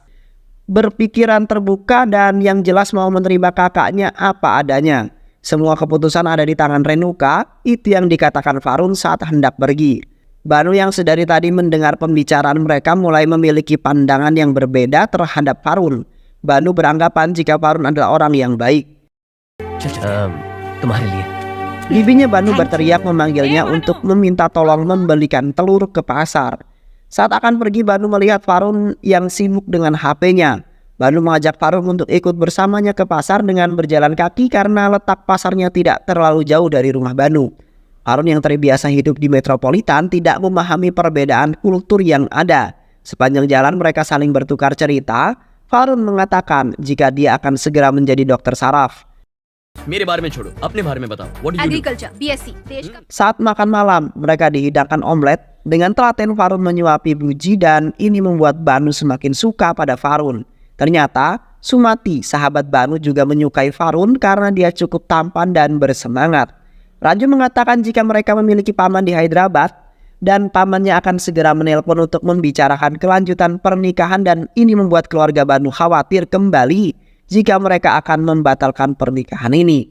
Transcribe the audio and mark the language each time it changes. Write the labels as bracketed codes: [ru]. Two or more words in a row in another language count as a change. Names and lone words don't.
[id] Berpikiran terbuka dan yang jelas mau menerima kakaknya apa adanya. Semua keputusan ada di tangan Renuka, itu yang dikatakan Farun saat hendak pergi. Banu yang sedari tadi mendengar pembicaraan mereka mulai memiliki pandangan yang berbeda terhadap Farun. Banu beranggapan jika Farun adalah orang yang baik. [hi] तुम्हारे लिए [id] Bibinya Banu berteriak memanggilnya untuk meminta tolong membelikan telur ke pasar. Saat akan pergi, Banu melihat Farun yang sibuk dengan HP-nya. Banu mengajak Farun untuk ikut bersamanya ke pasar dengan berjalan kaki karena letak pasarnya tidak terlalu jauh dari rumah Banu. Farun yang terbiasa hidup di metropolitan tidak memahami perbedaan kultur yang ada. Sepanjang jalan mereka saling bertukar cerita. Farun mengatakan jika dia akan segera menjadi dokter saraf. [hi] मेरे बारे में छोड़ो, अपने बारे में बताओ. [en] What do you do? agriculture BSc [hi] देश का [id] Saat makan malam, mereka dihidangkan omlet. Dengan telaten Farun menyuapi Buji dan ini membuat Banu semakin suka pada Farun. Ternyata Sumati, sahabat Banu, juga menyukai Farun karena dia cukup tampan dan bersemangat. Raju mengatakan jika mereka memiliki paman di Hyderabad dan pamannya akan segera menelpon untuk membicarakan kelanjutan pernikahan dan ini membuat keluarga Banu khawatir kembali jika mereka akan membatalkan pernikahan ini.